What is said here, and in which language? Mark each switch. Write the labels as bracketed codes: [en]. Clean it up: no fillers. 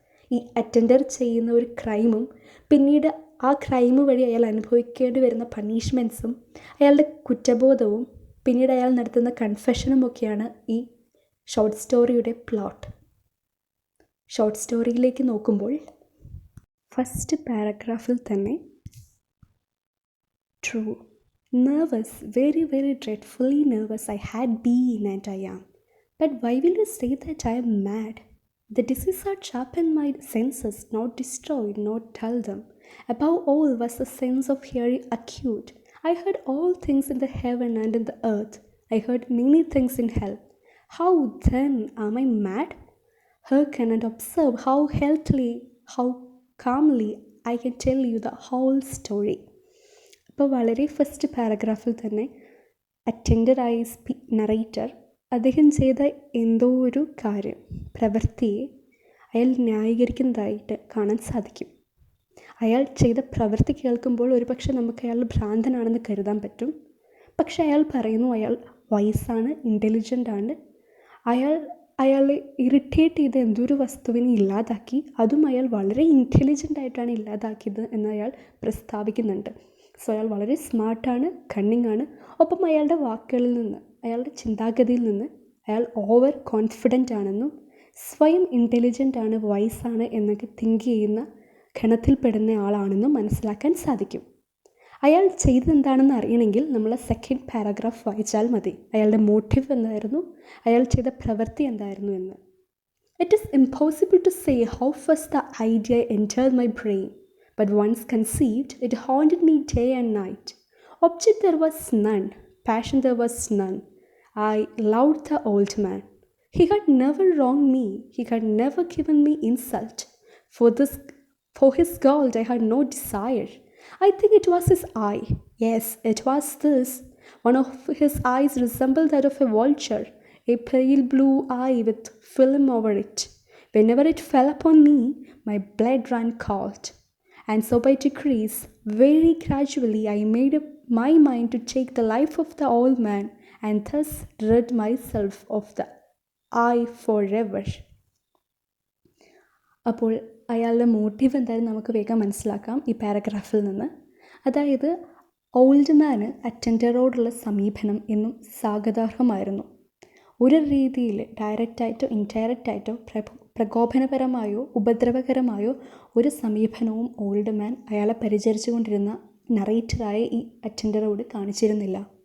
[ml] ഈ അറ്റൻഡർ ചെയ്യുന്ന ഒരു ക്രൈമും പിന്നീട് ആ ക്രൈം വഴി അയാൾ അനുഭവിക്കേണ്ടി വരുന്ന പണിഷ്മെൻറ്റ്സും അയാളുടെ കുറ്റബോധവും പിന്നീട് അയാൾ നടത്തുന്ന കൺഫെഷനും ഒക്കെയാണ് ഈ ഷോർട്ട് സ്റ്റോറിയുടെ പ്ലോട്ട്. ഷോർട്ട് സ്റ്റോറിയിലേക്ക് നോക്കുമ്പോൾ ഫസ്റ്റ് പാരഗ്രാഫിൽ തന്നെ True. [en] Nervous, very, very dreadfully nervous I had been and I am. But why will you say that I am mad? The disease had sharpened my senses, not destroyed, not dulled them. Above all was the sense of hearing acute. I heard all things in the heaven and in the earth. I heard many things in hell. How then am I mad? Hearken and observe how healthily, how calmly I can tell you the whole story. [ml] അപ്പോൾ വളരെ first പാരഗ്രാഫിൽ തന്നെ അറ്റൻഡറായ narrator അദ്ദേഹം ചെയ്ത എന്തോ ഒരു കാര്യം, പ്രവൃത്തിയെ അയാൾ ന്യായീകരിക്കുന്നതായിട്ട് കാണാൻ സാധിക്കും. അയാൾ ചെയ്ത പ്രവൃത്തി കേൾക്കുമ്പോൾ ഒരുപക്ഷെ നമുക്ക് അയാൾ ഭ്രാന്തനാണെന്ന് കരുതാൻ പറ്റും. പക്ഷെ അയാൾ പറയുന്നു അയാൾ വയസ്സാണ്, ഇൻ്റലിജൻ്റ് ആണ്, അയാളെ ഇറിറ്റേറ്റ് ചെയ്ത് എന്തൊരു വസ്തുവിനെ ഇല്ലാതാക്കി, അതും അയാൾ വളരെ ഇൻ്റലിജൻ്റ് ആയിട്ടാണ് ഇല്ലാതാക്കിയത് എന്ന് അയാൾ പ്രസ്താവിക്കുന്നുണ്ട്. സോ അയാൾ വളരെ സ്മാർട്ടാണ്, കണ്ണിങ് ആണ്. ഒപ്പം അയാളുടെ വാക്കുകളിൽ നിന്ന്, അയാളുടെ ചിന്താഗതിയിൽ നിന്ന് അയാൾ ഓവർ കോൺഫിഡൻ്റ് ആണെന്നും സ്വയം ഇൻ്റലിജൻ്റ് ആണ്, വയസ്സാണ് എന്നൊക്കെ തിങ്ക് ചെയ്യുന്ന ഗണത്തിൽപ്പെടുന്ന ആളാണെന്നും മനസ്സിലാക്കാൻ സാധിക്കും. അയാൾ ചെയ്തതെന്താണെന്ന് അറിയണമെങ്കിൽ നമ്മൾ സെക്കൻഡ് പാരഗ്രാഫ് വായിച്ചാൽ മതി. അയാളുടെ മോട്ടീവ് എന്തായിരുന്നു, അയാൾ ചെയ്ത പ്രവൃത്തി എന്തായിരുന്നു എന്ന്. [en] It is impossible to say how first the idea entered my brain. But once conceived, it haunted me day and night. Object there was none, passion there was none. I loved the old man. He had never wronged me, he had never given me insult. For his gold I had no desire. I think it was his eye. Yes, it was this. One of his eyes resembled that of a vulture, a pale blue eye with film over it. Whenever it fell upon me, my blood ran cold. And so by degrees, very gradually, I made up my mind to take the life of the old man and thus rid myself of the eye forever. [ml] അപ്പോൾ അയാളുടെ motive എന്തായാലും നമുക്ക് വേഗം മനസ്സിലാക്കാം ഈ പാരഗ്രാഫിൽ നിന്ന്. അതായത് old മാന് അറ്റൻഡറോടുള്ള സമീപനം എന്നും സ്വാഗതാർഹമായിരുന്നു. ഒരു രീതിയിൽ ഡയറക്റ്റായിട്ടോ ഇൻഡയറക്റ്റായിട്ടോ പ്രകോപനപരമായോ ഉപദ്രവകരമായോ ഒരു സമീപനവും ഓൾഡ് മാൻ അയാളെ പരിചരിച്ചു കൊണ്ടിരുന്ന നറേറ്ററായ ഈ അറ്റൻഡറോട് കാണിച്ചിരുന്നില്ല.